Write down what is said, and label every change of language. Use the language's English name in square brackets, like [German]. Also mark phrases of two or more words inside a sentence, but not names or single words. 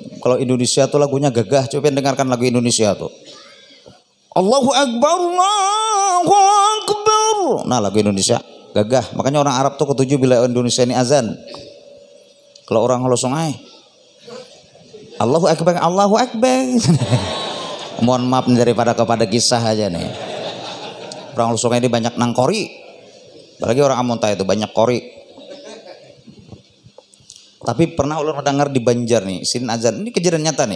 [Indonesian] Kalau Indonesia tuh lagunya gagah. Coba dengarkan lagu Indonesia tuh. [Arabic] الله أكبر، الله أكبر. [Indonesian] Nah lagu Indonesia gagah. Makanya orang Arab tuh ketujuh bila Indonesia ini azan. Kalau orang Hulu Sungai, [Arabic] الله أكبر، الله أكبر. [Indonesian] Mohon maaf nih daripada kepada kisah aja nih. [Banjar] Orang Hulu Sungai ini banyak nangkori. Apalagi orang Amuntai itu banyak kori. Tapi pernah ulun mendengar di Banjar nih, sin azan ini kejadian nyata nih.